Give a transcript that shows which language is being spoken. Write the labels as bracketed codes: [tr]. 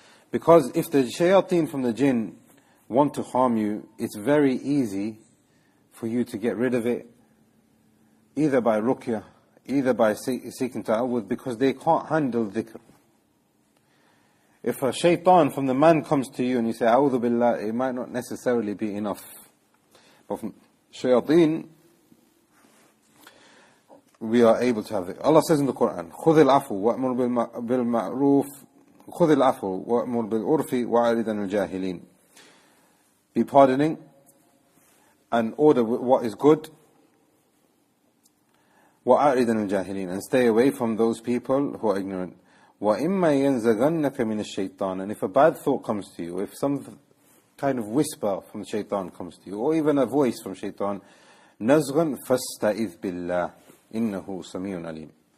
[en] Because if the Shayatin from the jinn want to harm you, it's very easy for you to get rid of it, either by ruqyah, either by seeking ta'awudh, because they can't handle dhikr. If a shaitan from the man comes to you and you say, A'udhu billah, it might not necessarily be enough. But from shayateen, we are able to have it. Allah says in the Quran, [ar] خُذِ الْعَفْوَ وَأْمُرْ بِالْمَعْرُوفِ خُذِ الْعَفْوَ وَأْمُرْ بِالْعُرْفِ وَأَعْرِضْ عَنِ الْجَاهِلِينَ. [en] Be pardoning and order what is good. [ar] وَأَعْرِضْ عَنِ الْجَاهِلِينَ. [en] And stay away from those people who are ignorant. [ar] وَإِمَّا يَنزَغَنَّكَ مِنَ الشَّيْطَانِ. [en] And if a bad thought comes to you, if some kind of whisper from shaitan comes to you, or even a voice from shaitan, [ar] نَزْغًا فَاسْتَئِذْ بِاللَّهِ إِنَّهُ سَمِيعٌ عَلِيمٌ.